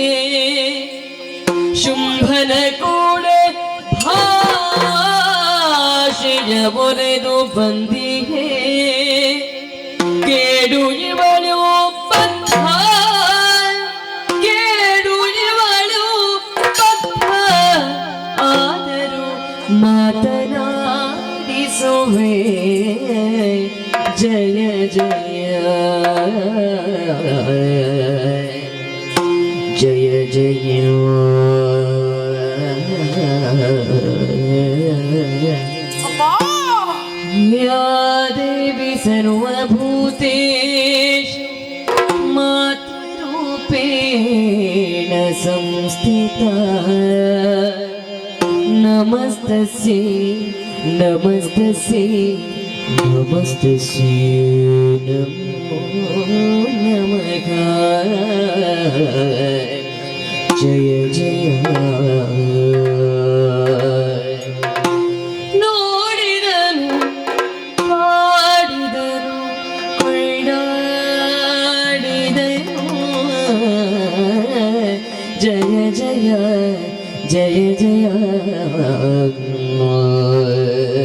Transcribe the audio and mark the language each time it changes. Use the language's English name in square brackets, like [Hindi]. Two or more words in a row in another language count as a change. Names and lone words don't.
[Kannada] ಶುಂಭನ ಕೂಡೆ ಭಾಷೆಯ ಮೊರೆದು ಬಂದಿಗೆ. ಕೇಡು ಇವಳು ಬದ್ಧ, ಕೇಡು ಇವಳು ಬದ್ಧ, ಆದರೂ ಮಾತನಾಡಿಸುವೆ. ಜಯ ಜಯ ಜಯ ಜಯ. [Sanskrit] या देवी सर्वभूतेषु मातृरूपेण संस्थिता. नमस्तस्यै नमस्तस्यै नमस्तस्यै नमो नमः. जय जय. [Kannada] ನೋಡಿದನು, ಪಾಡಿದನು, ಕೊಳ್ಳಾಡಿದನು. ಜಯ ಜಯ ಜಯ ಜಯ.